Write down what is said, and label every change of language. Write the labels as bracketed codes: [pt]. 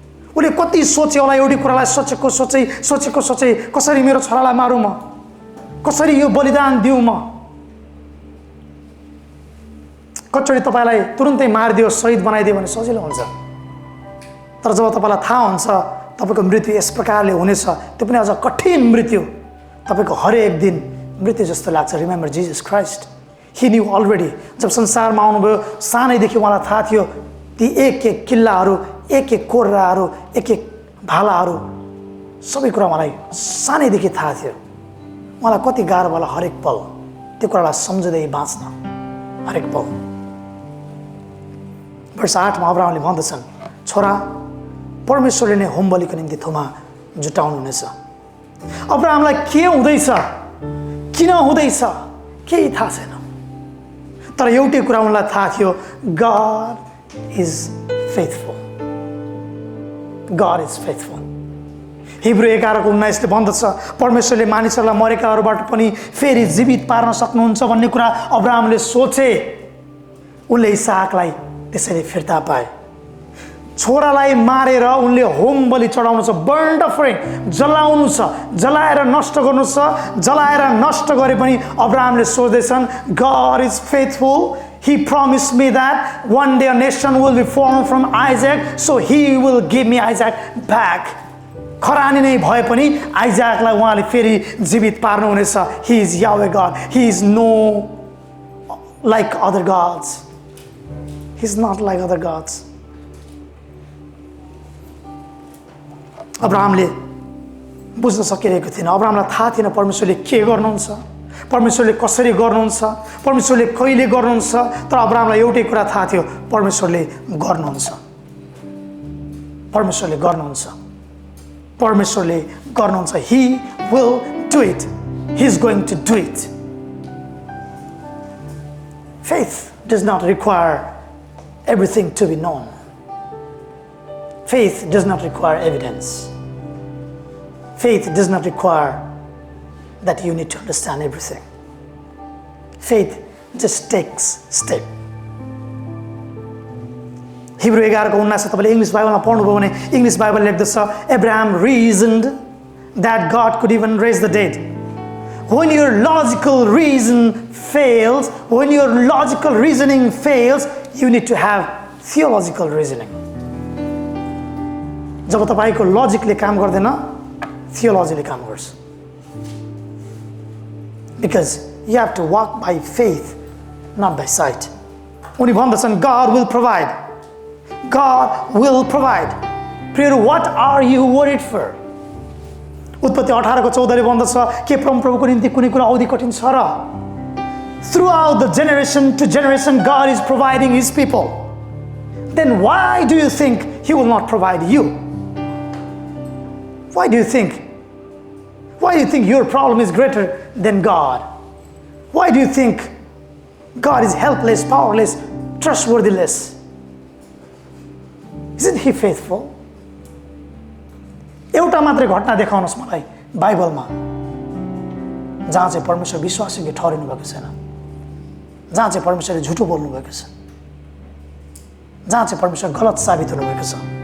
[ne] उसले कति सोच्यो होला? एउटै कुरालाई सोचेको सोचै कसरी मेरो छोरालाई मारौँ म, कसरी यो बलिदान दिउँ म। कचोडी तपाईँलाई तुरुन्तै मारिदियो, शहीद बनाइदियो भने सजिलो हुन्छ, तर जब तपाईँलाई थाहा हुन्छ तपाईँको मृत्यु यस प्रकारले हुनेछ, त्यो पनि अझ कठिन मृत्यु, तपाईँको हरेक दिन मृत्यु जस्तो लाग्छ। [en] Remember Jesus Christ, he knew already. [ne] जब संसारमा आउनुभयो सानैदेखि उहाँलाई थाहा थियो ती एक एक किल्लाहरू, एक एक कोर्राहरू, एक एक भालाहरू, सबै कुरा उहाँलाई सानैदेखि थाहा थियो। उहाँलाई कति गाह्रो होला हरेक पल त्यो कुरालाई सम्झँदै बाँच्न, हरेक पल। वर्ष 8 मा अब्राहमले भन्दछन्, छोरा परमेश्वरले नै होम बलिको निम्ति थोमा जुटाउनु हुनेछ। अब्राहमलाई के हुँदैछ, किन हुँदैछ, केही थाहा छैन, तर एउटै कुरा उनलाई थाहा थियो, [en] God is faithful, God is faithful. [ne] Hebrew 11:19 भन्दछ, परमेश्वरले मानिसहरूलाई मरेकाहरूबाट पनि फेरि जीवित पार्न सक्नुहुन्छ भन्ने कुरा अब्राहमले सोचे। उनले इसहाकलाई त्यसैले फिर्ता पाए। छोरालाई मारेर उनले होम बलि चढाउनु छ, बर्न्ड अफरिङ जलाउनु छ, जलाएर नष्ट गर्नु छ। जलाएर नष्ट गरे पनि अब्राहमले सोच्दैछन्, [en] God is faithful, he promised me that one day a nation will be formed from Isaac, so he will give me Isaac back. [ne] खरानी नै भए पनि आइजाकलाई उहाँले फेरि जीवित पार्नु हुनेछ। [en] he is Yahweh God, he is no like other gods, he is not like other gods. [ne] अब्राहमले बुझ्न सकिरहेको थिएन। अब्राहमलाई थाहा थिएन परमेश्वरले के गर्नुहुन्छ, परमेश्वरले कसरी गर्नुहुन्छ, परमेश्वरले कहिले गर्नुहुन्छ। तर अब्राहमलाई एउटै कुरा थाहा थियो, परमेश्वरले गर्नुहुन्छ, परमेश्वरले गर्नुहुन्छ, परमेश्वरले गर्नुहुन्छ। [en] he will do it, he is going to do it. Faith does not require everything to be known. Faith does not require evidence. Faith does not require that you need to understand everything. Faith just takes step. [ne] Hebrew 11:19 तपाईँले English बाइबलमा पढ्नुभयो भने English Bible लेख्दछ, [en] Abraham reasoned that God could even raise the dead. When your logical reason fails, when your logical reasoning fails, you need to have theological reasoning. [ne] जब तपाईको लजिकले काम गर्दैन, थियोलोजीले काम गर्छ। [en] Because you have to walk by faith, not by sight. [ne] उनी भन्दछन्, [en] God will provide, God will provide. प्रियहरू, what are you worried for? [ne] उत्पत्ति 18:14 भन्दछ, के परमप्रभुको निम्ति कुनै कुरा औधी कठिन छ र? [en] Throughout the generation to generation, God is providing his people. Then why do you think he will not provide you? Why do you think? Why do you think your problem is greater than God? Why do you think God is helpless, powerless, trustworthless? Isn't he faithful? [ne] एउटा मात्रै घटना देखाउनुहोस् मलाई बाइबलमा जहाँ चाहिँ परमेश्वर विश्वासयोग्य ठहरिनु भएको छैन, जहाँ चाहिँ परमेश्वरले झुटो बोल्नु भएको छ, जहाँ चाहिँ परमेश्वर गलत साबित हुनुभएको छ।